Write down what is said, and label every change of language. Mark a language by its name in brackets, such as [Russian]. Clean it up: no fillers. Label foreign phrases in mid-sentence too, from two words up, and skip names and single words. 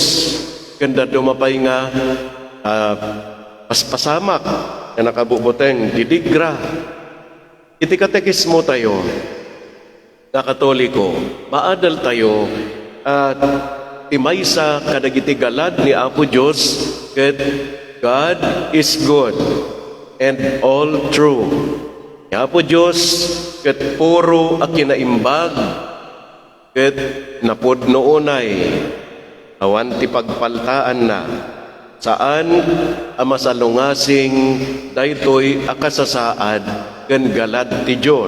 [Iloko] Kanda dumapay nga paspasamak na nakabubuteng didigra. Iti katekismo tayo na Katoliko, maadal tayo at timaysa kadagiti galad ni Apo Diyos ket [English] God is good and all true. [Iloko] Ni Apo Diyos ket puro a kinaimbag ket napudno unay awan ti pagpaltaan na saan amasalungasing daytoy akasasaad ken galad ti Dios.